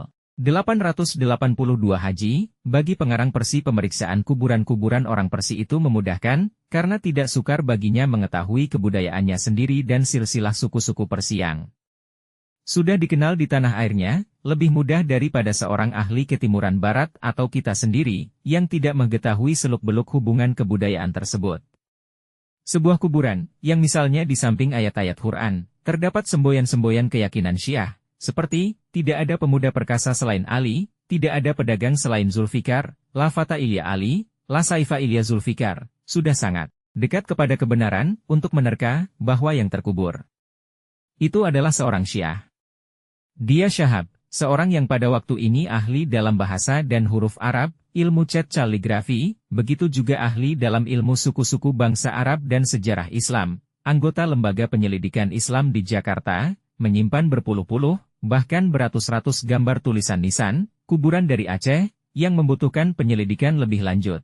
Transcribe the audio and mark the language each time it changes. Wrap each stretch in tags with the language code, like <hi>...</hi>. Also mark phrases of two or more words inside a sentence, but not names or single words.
<id>882 Haji, bagi pengarang Persi pemeriksaan kuburan-kuburan orang Persi itu memudahkan, karena tidak sukar baginya mengetahui kebudayaannya sendiri dan silsilah suku-suku Persi yang sudah dikenal di tanah airnya, lebih mudah daripada seorang ahli ketimuran barat atau kita sendiri, yang tidak mengetahui seluk-beluk hubungan kebudayaan tersebut. Sebuah kuburan, yang misalnya di samping ayat-ayat Quran, terdapat semboyan-semboyan keyakinan Syiah, seperti, tidak ada pemuda perkasa selain Ali, tidak ada pedagang selain Zulfikar,</id> <ar>لا فتى إلا علي، لا سيف إلا ذو الفقار,</ar> <id>sudah sangat dekat kepada kebenaran untuk menerka bahwa yang terkubur itu adalah seorang Syiah. Dia Syahab, seorang yang pada waktu ini ahli dalam bahasa dan huruf Arab, ilmu cat kaligrafi, begitu juga ahli dalam ilmu suku-suku bangsa Arab dan sejarah Islam, anggota lembaga penyelidikan Islam di Jakarta, menyimpan berpuluh-puluh, bahkan beratus-ratus gambar tulisan nisan, kuburan dari Aceh, yang membutuhkan penyelidikan lebih lanjut.</id>